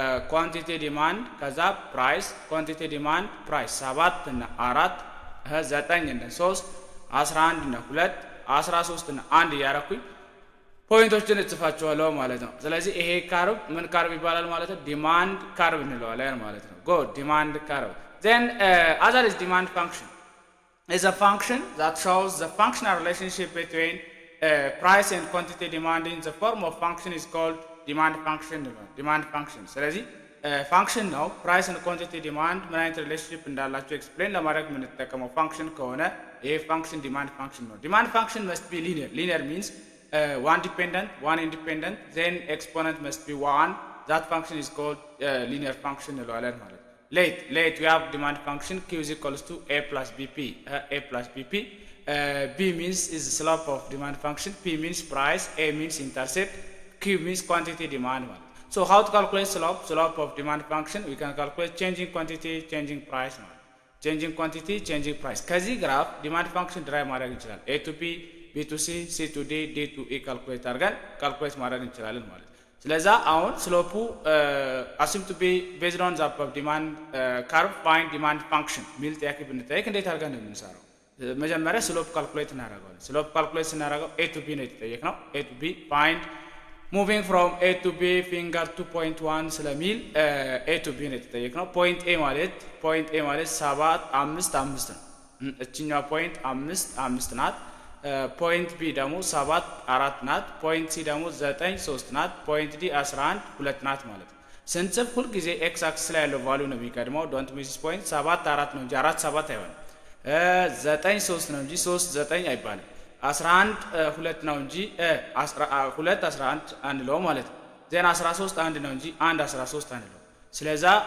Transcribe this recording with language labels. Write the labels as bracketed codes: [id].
[am] ኳንቲቲ ዲማንድ ከዛ ፕራይስ፣ ኳንቲቲ ዲማንድ ፕራይስ 7 እና 4 9 እና 3 11 እና 2 13 እና 1 እያረኩኝ ፖይንቶችን እጽፋቸዋለሁ ማለት ነው። ስለዚህ ይሄ ካርቭ ምን ካርቭ ይባላል ማለት ነው? ዲማንድ ካርቭ እንለዋለን ማለት ነው። ጉድ ዲማንድ ካርቭ። [en] then other is demand function is a function that shows the functional relationship between price and quantity demand in the form of function is called demand function. [am] demand function ስለዚህ ፋንክሽን ነው። ፕራይስ እና ኳንቲቲ ዲማንድ ምን አይነት ሪሌሽንሺፕ እንዳላቸው ኤክስፕሌን ለማድረግ የምንጠቀመው ፋንክሽን ከሆነ ይሄ ፋንክሽን ዲማንድ ፋንክሽን ነው። ዲማንድ ፋንክሽን መስት ቢ ሊኒየር። ሊኒየር ሚንስ [en] one dependent one independent then exponent must be 1. that function is called linear function [am] እንለዋለን ማለት ነው። [en] late we have demand function q is equals to a plus bp. a plus bp. b means is the slope of demand function, p means price, a means intercept, q means quantity demand [am] ማለት ነው። [en] so how to calculate slope of demand function? we can calculate changing quantity changing price [am] ማለት ነው። changing quantity changing price ከዚህ ግራፍ ዲማንድ ፋንክሽን ድራይቭ ማድረግ እንችላለን። a to b b to c c to d d to e ካልኩሌት አድርገን ካልኩሌት ማድረግ እንችላለን ማለት ነው። ስለዛ አሁን ስሎፑ [en] assume to be based on the above demand curve find demand function [am] ሚል ጥያቄ ብንጠይቅ እንዴት አድርገን ነው የምንሰራው? መጀመሪያ ስሎፕ ካልኩሌት እናደርጋለን። ስሎፕ ካልኩሌት ስናደርገው a to b ነው የተጠየቅነው። a to b find moving from a to b finger 2.1 ስለሚል a to b ነው የተጠየቅነው። ፖይንት a ማለት 7 5 5 ነው። እችኛው ፖይንት 5 5 ናት። ፖይንት ቢ ደግሞ 7 4 ናት። ፖይንት ሲ ደግሞ 9 3 ናት። ፖይንት ዲ 11 2 ናት ማለት ነው። ስንጽፍ ሁልጊዜ ኤክስ አክሲስ ላይ ያለው ቫልዩ ነው የሚቀድመው። ዶንት ሚስ ፖይንት 7 4 ነው እንጂ 4 7 አይሆንም። 9 3 ነው እንጂ 3 9 አይባልም። 11 2 ነው እንጂ 2 11 አንለው ማለት ነው። ዜና 13 1 ነው እንጂ 1 13 አንለው። ስለዛ